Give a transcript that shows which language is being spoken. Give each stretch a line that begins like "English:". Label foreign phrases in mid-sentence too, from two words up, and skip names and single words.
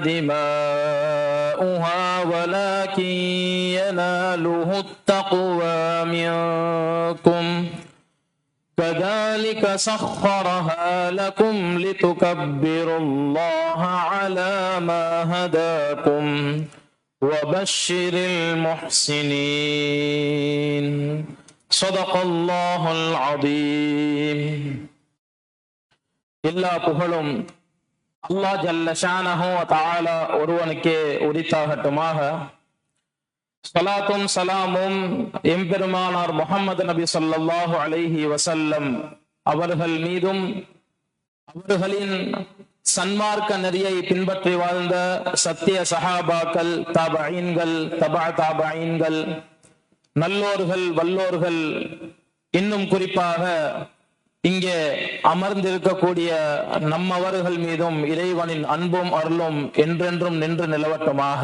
Arabic: دماؤها ولكن يناله التقوى منكم كذلك سخرها لكم لتكبروا الله على ما هداكم وبشر المحسنين صدق الله العظيم.
Tamil: எல்லா புகழும்
Arabic: الله جل شأنه وتعالى
Tamil: ஒருவனுக்கே உரித்தாகட்டுமாக. ஸலாத்தும் ஸலாமும் எம்பெருமானார் முஹம்மது நபி
Arabic: صلى الله عليه وسلم
Tamil: அவர்கள் மீதும் அவர்களின் சன்மார்க்க நெறியை பின்பற்றி வாழ்ந்த சத்திய சஹாபாக்கள், தாபஈன்கள், தபா தாபஈன்கள், நல்லோர்கள், வல்லோர்கள், இன்னும் குறிப்பாக இங்கே அமர்ந்திருக்கக்கூடிய நம்மவர்கள் மீதும் இறைவனின் அன்பும் அருளும் என்றென்றும் நின்று நிலவட்டுமாக.